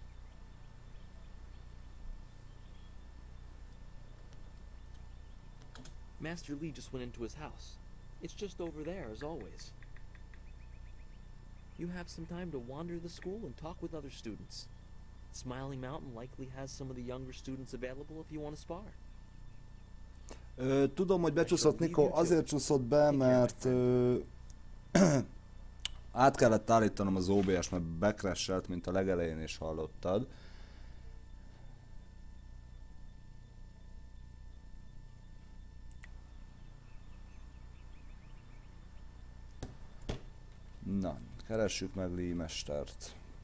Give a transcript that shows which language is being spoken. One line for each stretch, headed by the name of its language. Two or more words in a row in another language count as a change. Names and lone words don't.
English: Master Lee just went into his house. It's just over there, as always. You have some time to wander the school and talk with other students. Smiling Mountain likely has some of the younger students available if you want to spar.
Hungarian: Tudom, hogy becsúszott Nikó, azért csúszott be, mert át kellett állítanom az OBS, mert becrashelt, mint a legelején is hallottad. Na, keressük meg Lee mestert.